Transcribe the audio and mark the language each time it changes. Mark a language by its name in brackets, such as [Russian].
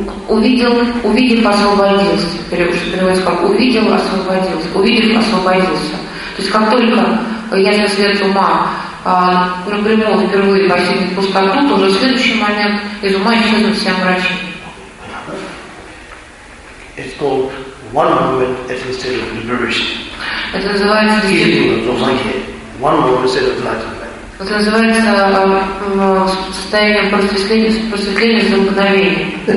[Russian] увидел, освободился. Переводчик переводит как увидел, освободился. Увидев, освободился. То есть как только ясный свет ума напрямую впервые постигнет пустоту, то уже в следующий момент из ума исчезнут все омрачения. [English] It's called one moment at the state of liberation. [Russian] Это называется Это называется состояние просветления за мгновение.